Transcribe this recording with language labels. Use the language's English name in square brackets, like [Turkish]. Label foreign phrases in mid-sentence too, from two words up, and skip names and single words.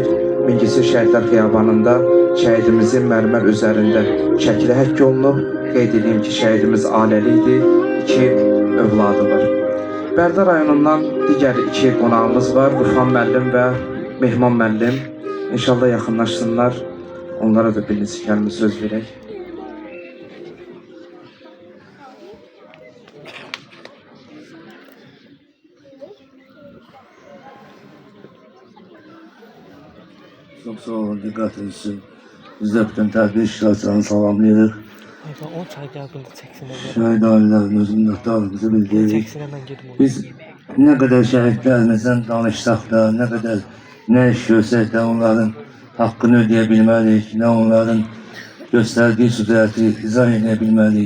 [Azerbaijani] Mingəçevir Şəhidlər Xiyabanında şəhidimizin mərmər üzərində şəkli həkk olunub. Qeyd edeyim ki, şəhidimiz ailəli idi, 2 övladı var. Bərdə rayonundan digər 2 qonağımız var, Qurxan müəllim və Mehman müəllim. İnşallah yaxınlaşsınlar, onlara da bir neçə kəlmə söz verək. [Turkish] Çok sağ olun, dikkatiniz için. [Azerbaijani] Biz de bütün terbiye iştirakçılarını salamlayırıq. Şəhid ailələrimizin minnətdarlığımızı bildiririk. Biz nə qədər şəhidlərimizdən danışsaq da, nə qədər nə iş görsək də onların haqqını ödeyə bilməliyik, nə onların göstərdiyi süzəti izah edə bilməliyik.